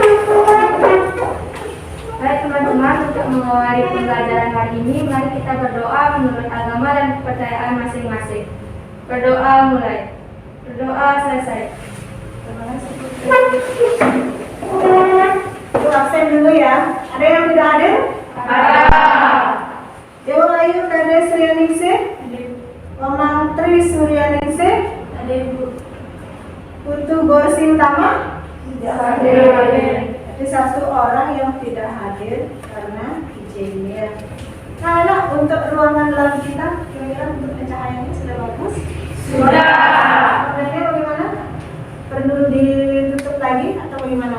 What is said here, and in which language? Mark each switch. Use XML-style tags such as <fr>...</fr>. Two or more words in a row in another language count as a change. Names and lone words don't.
<id>Baik teman-teman, untuk mengawali pembelajaran hari ini, mari kita berdoa menurut agama dan kepercayaan masing-masing. Berdoa mulai. Berdoa selesai. Terima kasih Putri. Itu absen dulu ya. Ada yang tidak hadir? Ada. Dewa Ayu Kades Suryaningsih, Omang Tri Suryaningsih, Ada Ibu. Putu Gorsi Utama. Tidak hadir. Ada satu orang yang tidak hadir karena izin. Nah, untuk ruangan lab kita, kira-kira untuk pencahayaannya sudah bagus? Sudah. Modelnya bagaimana? Perlu ditutup lagi atau bagaimana?</id>